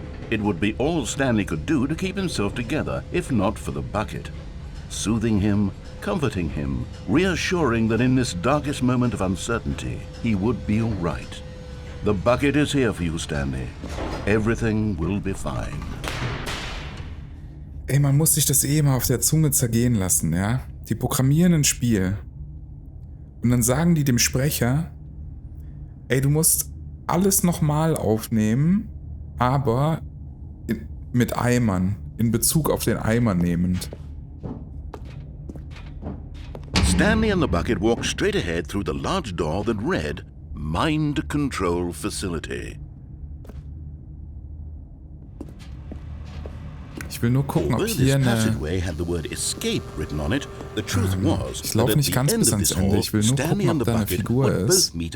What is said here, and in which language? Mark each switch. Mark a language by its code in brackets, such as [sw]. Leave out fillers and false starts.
[en] It would be all Stanley could do to keep himself together, if not for the bucket. Soothing him, comforting him, reassuring that in this darkest moment of uncertainty, he would be all right. The bucket is here for you, Stanley. Everything will be fine. [de] Ey, man muss sich das eh immer auf der Zunge zergehen lassen, ja? Die programmieren ein Spiel. Und dann sagen die dem Sprecher, ey, du musst alles nochmal aufnehmen, aber mit Eimern, in Bezug auf den Eimer nehmend. [en] Stanley and the bucket walked straight ahead through the large door that read, Mind Control Facility. [de] Ich will nur gucken, ob hier eine... Ich laufe nicht ganz bis ans Ende. Ich will nur gucken, ob da eine Figur ist.